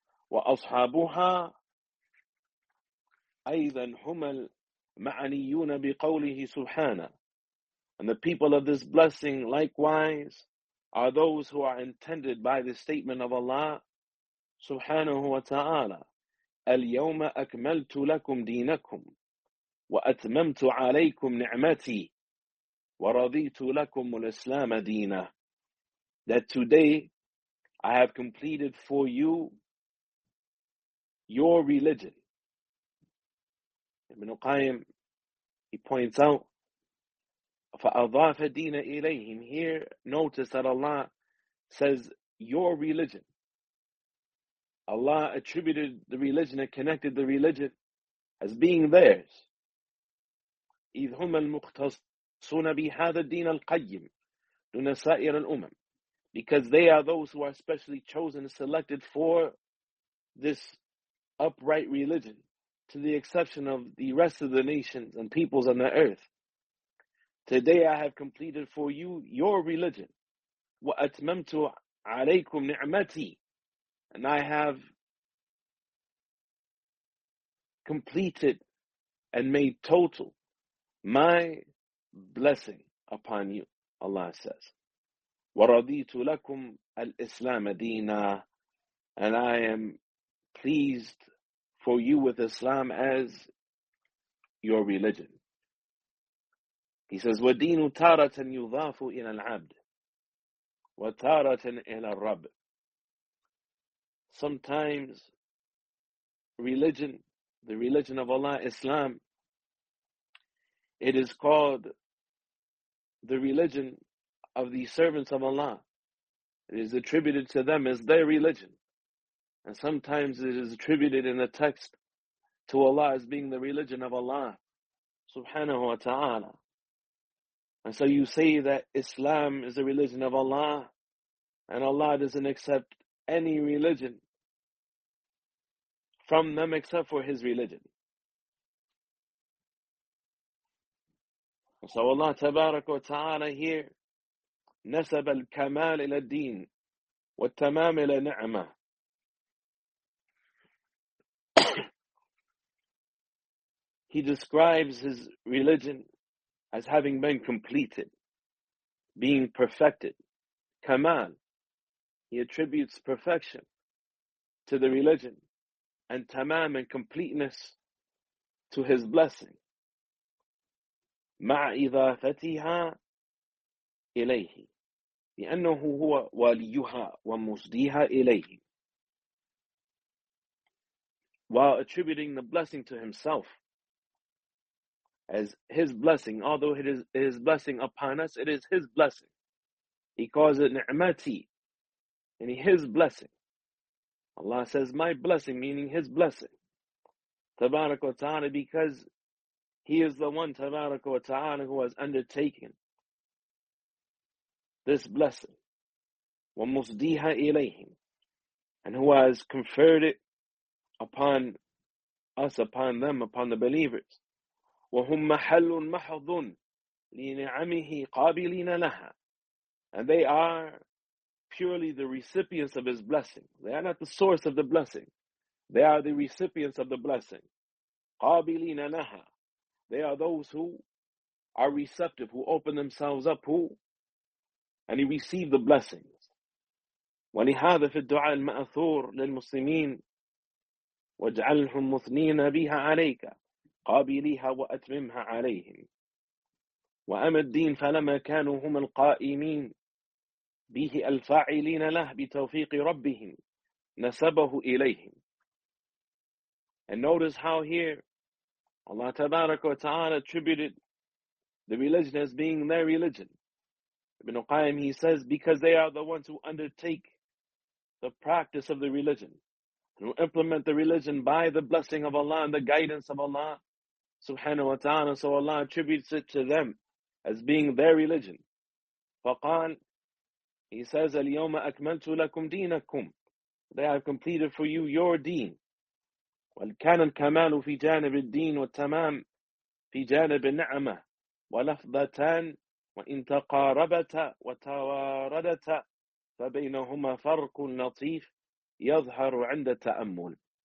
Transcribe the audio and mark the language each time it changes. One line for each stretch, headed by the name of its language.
Arabic: Wa ashabuha aydan humal ma'aniyuna biqawlihi subhana.
English: And the people of this blessing likewise are those who are intended by the statement of Allah subhanahu wa ta'ala.
Arabic: Al-yawma akmaltu lakum dinakum. وأتممت عليكم نعمتي ورضيت لكم الإسلام دينا.
English: That today I have completed for you your religion. Ibn Qayyim, he points out,
Arabic: فأضاف دين إليهم.
English: Here, notice that Allah says your religion. Allah attributed the religion and connected the religion as being theirs.
Arabic: إذ هم المختصون بهذا الدين القيم دون سائر الأمم.
English: Because they are those who are specially chosen and selected for this upright religion, to the exception of the rest of the nations and peoples on the earth. Today I have completed for you your religion.
Arabic: وَأَتْمَمْتُ عَلَيْكُمْ نِعْمَتِي.
English: And I have completed and made total my blessing upon you, Allah says.
Arabic: وَرَضِيتُ لَكُمْ الْإِسْلَامَ دِينًا.
English: And I am pleased for you with Islam as your religion. He says,
Arabic: وَدِينُ تَارَةً يُضَافُ إِلَى الْعَبْدِ وَتَارَةً إِلَى الْرَبِّ.
English: Sometimes religion, the religion of Allah, Islam, it is called the religion of the servants of Allah. It is attributed to them as their religion. And sometimes it is attributed in the text to Allah as being the religion of Allah subhanahu wa ta'ala. And so you say that Islam is the religion of Allah, and Allah doesn't accept any religion from them except for His religion. So Allah tabarak wa ta'ala here
Arabic: نسب الكمال إلى الدين والتمام إلى نعمة.
English: He describes His religion as having been completed, being perfected. Kamal, He attributes perfection to the religion, and tamam and completeness to His blessing.
Arabic: مع إضافتها إليه لأنه هو وليها ومسديها إليه.
English: While attributing the blessing to Himself as His blessing, although it is His blessing upon us, it is His blessing. He calls it ni'mati, meaning His blessing. Allah says, my blessing, meaning His blessing. Tabarak wa ta'ala, because He is the one, tabarak wa ta'ala, who has undertaken this blessing.
Arabic: وَمُصْدِيهَا إِلَيْهِمْ.
English: And who has conferred it upon us, upon them, upon the believers.
Arabic: وَهُمْ مَحَلٌ مَحَظٌ لِنِعَمِهِ قَابِلِينَ لَهَا.
English: And they are purely the recipients of His blessing. They are not the source of the blessing. They are the recipients of the blessing.
Arabic: قَابِلِينَ لَهَا.
English: They are those who are receptive, who open themselves up, who, and you receive the blessings.
Arabic: وَلِهَذَا فِي الدُّعَى الْمَأْثُورِ لِلْمُسْلِمِينَ وَاجْعَلْهُمْ مُثْنِينَ بِهَا عَلَيْكَ قابليها وأتممها عليهم وأما الدين فلما كانوا هم القائمين به الفاعلين له بتوفيق ربهم نسبه إليهم.
English: And notice how here Allah تبارك وتعالى attributed the religion as being their religion. Ibn Qayyim, he says, because they are the ones who undertake the practice of the religion and who implement the religion by the blessing of Allah and the guidance of Allah subhanahu wa ta'ala, so Allah attributes it to them as being their religion.
Arabic: فقال,
English: He says,
Arabic: الْيَوْمَ أَكْمَلْتُ لَكُمْ دِينَكُمْ.
English: They have completed for you your deen.
Arabic: وَالْكَانَ الْكَمَالُ فِي جَانِبِ الدِّينِ وَالتَّمَامِ فِي جَانِبِ النِّعْمَةِ وَلَفْظَتَانِ وَإِنْ تَقَارَبَتَ وَتَوَارَدَتَ فَبَيْنَهُمَا فَرْقٌ لَطِيفٌ يَظْهَرُ عِنْدَ التَّأَمُّلِ.